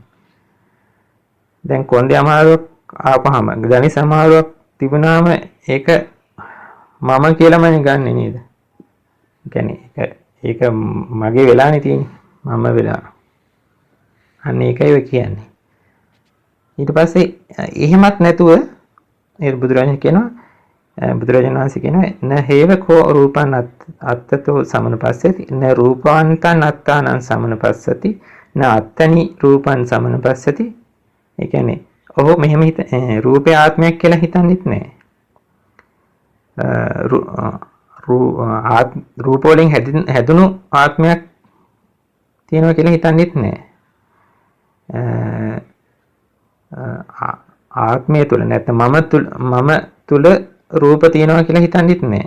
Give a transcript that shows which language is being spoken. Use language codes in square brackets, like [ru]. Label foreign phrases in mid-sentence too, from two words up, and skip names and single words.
[si] දැන් කොන්දේ අමාරුවක් ආපහම ධනිස් අමාරුවක් තිබුණාම ඒක මම කියලාම ගන්නෙ නේද? කියන්නේ ඒක මගේ වෙලානේ තියෙන්නේ. මම වෙලා. අන්න ඒකයි ඔය කියන්නේ. ඊට පස්සේ එහෙමත් නැතුව ඒ බුදුරජාණන් වහන්සේ කියනවා [pi] න හේව කෝ රූපං අත්තතෝ සමනුපස්සති න රූපාන්තං අත්තානං සමනුපස්සති න අත්තනි රූපං සමනුපස්සති. [si] ඒ කියන්නේ ඔහු මෙහෙම රූපේ ආත්මයක් කියලා හිතන්නෙත් නැහැ. රූප වලින් හැදුණු ආත්මයක් තියෙනවා කියලා හිතන්නෙත් නැහැ. ආත්මය තුල නැත්නම් මම තුල රූප තියෙනවා කියලා හිතන්නෙත් නැහැ.